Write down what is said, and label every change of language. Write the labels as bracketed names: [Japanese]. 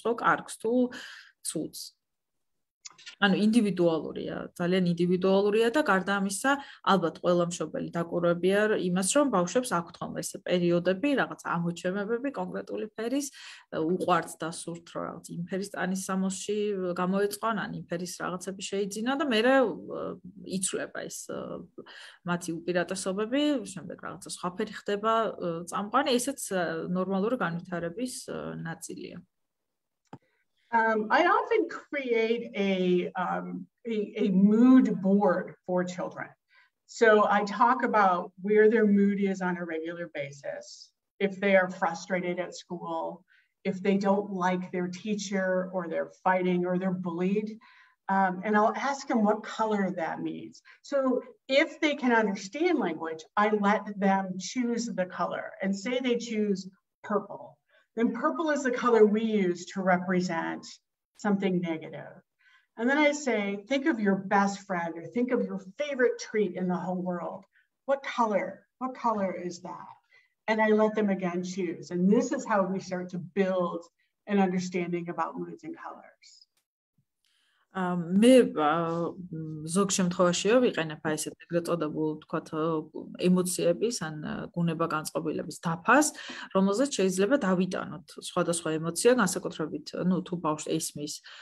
[Georgian] ხო, კარგს თუ ცუდს. ანუ ინდივიდუალურია, ძალიან ინდივიდუალურია და გარდა ამისა, ალბათ ყველა მშობელი დაკვირვებია იმას, რომ ბავშვებს აქვთ ხოლმე ეს პერიოდები, რაღაც ამოჩემებები კონკრეტული ფერის, უყვართ და სურთ, რომ რაღაც იმ ფერის ტანის სამოსში გამოეწყონ, ან იმ ფერის რაღაცები შეიძინა და მერე იცვლება ეს მათი უპირატესობები, შემდეგ რაღაცა სხვა ფერი ხდება წამყვანი, ესეც ნორმალური განვითარების ნაწილია. [English] I often create a mood board for children. So I talk about where their mood is on a regular basis, if they are frustrated at school, if they don't like their teacher or they're fighting or they're bullied, and I'll ask them what color that means. So if they can understand language, I let them choose the color and say they choose purple. Then purple is the color we use to represent something negative. And then I say, think of your best friend or think of your favorite treat in the whole world. What color is that? And I let them again choose. And this is how we start to build an understanding about moods and colors. [Georgian] მე ზოგ შემთხვევაშიო ვიყენებ აი ესეთ ეგრეთ წოდებულ თქვათ ემოციების ან გუნება განწყობილების დაფას, რომელზეც შეიძლება დავიტანოთ სხვადასხვა ემოცია, განსაკუთრებით, თუ ბავშვს ესმის